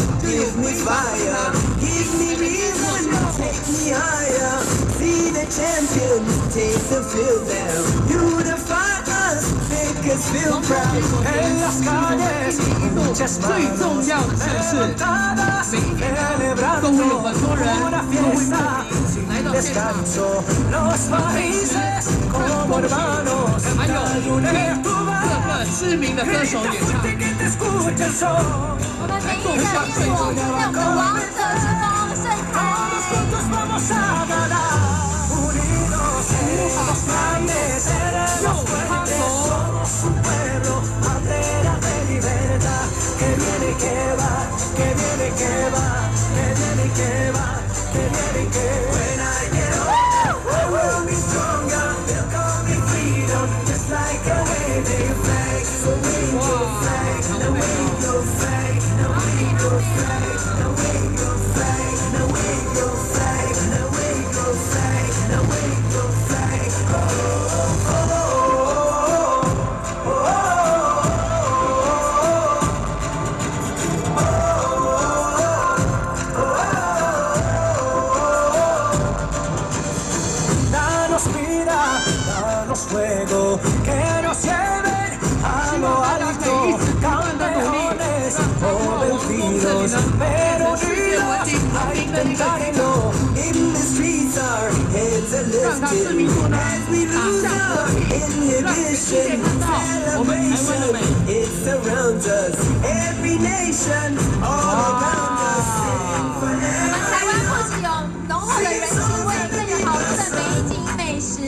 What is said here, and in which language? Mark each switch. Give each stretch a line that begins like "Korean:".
English: Give me fire, give me reason, take me higher. See the champions take the field now. Unify us, make us feel proud.
Spanish: En las calles, muchas manos
Chinese: 最重要的是，每一年都会有很多人都会来到现场，
Spanish: Los países como hermanos,
Chinese: 还有听各个知名的歌手演唱。
Spanish: que te escucha el sol.
Chinese: 我们每一个烟火让我们的王者之风盛开。
Spanish: Juntos vamos a ganar, unidos seremos grandes, seremos fuertes, somos un pueblo, bandera de libertad. Que viene y que va, que viene y que va, que viene y que va, que viene y que va.
English: When I get older, I will be stronger. They'll call me freedom, just like a waving flag. So wave your flag, now wave your flag, now wave your flag, now wave your flag, now wave your flag, now wave your flag, now wave your flag.
Spanish: Oh, oh, oh, oh, oh, Danos vida, danos fuego, que nos lleven a lo alto, campeones o vencidos, pero unidos a intentarlo.
English: In the streets our heads are lifted as we lose our inhibition. Celebration, it surrounds us, every nation, all around us.
Chinese: 台湾不仅有浓厚的人情味，更有好吃的美景美食。